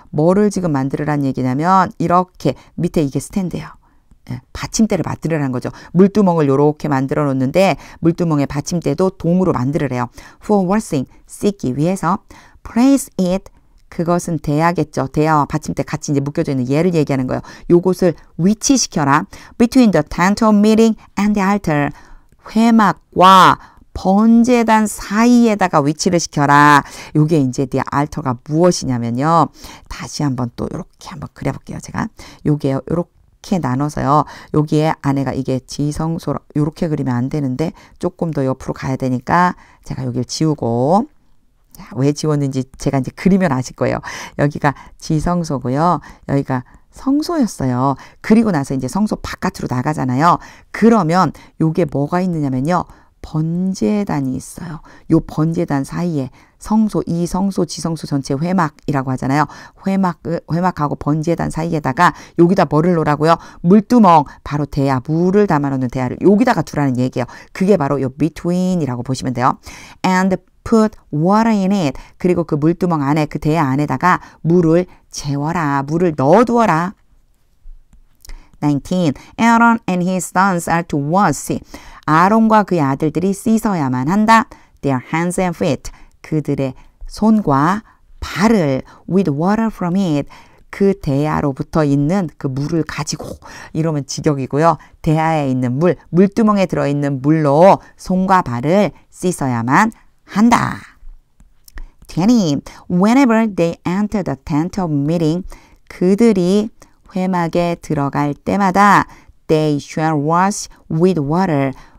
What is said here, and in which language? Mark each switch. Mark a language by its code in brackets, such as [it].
[ko] 뭐를 지금 만들으라는 얘기냐면 이렇게 밑에 이게 스탠드예요. 받침대를 만들으라는 거죠. 물두멍을 이렇게 만들어 놓는데 물두멍의 받침대도 동으로 만들으래요. [en] For washing, [ko] 씻기 위해서. [en] Place it, [ko] 그것은 대야겠죠. 대야와 받침대 같이 이제 묶여져 있는 얘를 얘기하는 거예요. 요것을 위치시켜라. [en] Between the tent of meeting and the altar. [ko] 회막과 번제단 사이에다가 위치를 시켜라. 요게 이제 the altar가 무엇이냐면요. 다시 한번 또 이렇게 한번 그려볼게요. 제가 요게요. 이렇게 나눠서요. 여기에 안에가 이게 지성소 이렇게 그리면 안 되는데 조금 더 옆으로 가야 되니까 제가 여기를 지우고 왜 지웠는지 제가 이제 그리면 아실 거예요. 여기가 지성소고요. 여기가 성소였어요. 그리고 나서 이제 성소 바깥으로 나가잖아요. 그러면 요게 뭐가 있느냐면요. 번제단이 있어요. 요 번제단 사이에 성소, 이 성소, 지성소 전체 회막이라고 하잖아요. 회막하고 번제단 사이에다가 여기다 뭐를 놓으라고요? 물두멍, 바로 대야, 물을 담아놓는 대야를 여기다가 두라는 얘기예요. 그게 바로 요 between이라고 보시면 돼요. [en] And put water in it. [ko] 그리고 그 물두멍 안에, 그 대야 안에다가 물을 재워라. 물을 넣어두어라. 19. [en] Aaron and his sons are to wash. [ko] 아론과 그의 아들들이 씻어야만 한다. [en] Their hands and feet. [ko] 그들의 손과 발을 [en] with water from it. [ko] 그 대야로부터 있는 그 물을 가지고, 이러면 직역이고요. 대야에 있는 물, 물두멍에 들어있는 물로 손과 발을 씻어야만 한다. 20. [en] Whenever they enter the tent of meeting. [ko] 그들이 회막에 들어갈 때마다 [en] they shall wash with water.